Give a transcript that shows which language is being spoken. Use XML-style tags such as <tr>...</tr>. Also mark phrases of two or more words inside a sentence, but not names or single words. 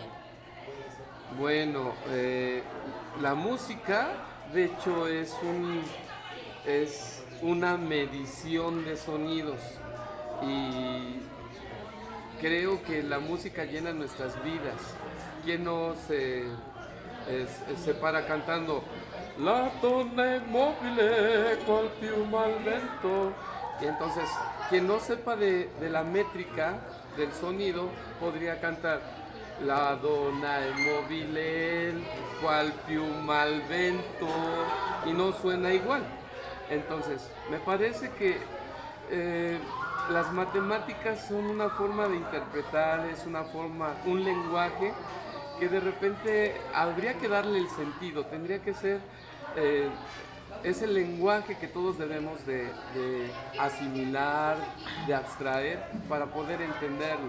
<es>Bueno, la música de hecho es una medición de sonidos y creo que la música llena nuestras vidas. ¿Quién no se para cantando</es> <it>La donna è mobile col piume al vento?</it> <es>Y entonces, quien no sepa de la métrica del sonido podría cantar</es> <it>La donna è mobile qual piume al vento</it> <es>y no suena igual. Entonces, me parece que las matemáticas son una forma de interpretar, es un lenguaje que de repente habría que darle el sentido, tendría que ser ese lenguaje que todos debemos de asimilar, de abstraer para poder entenderlo.</es>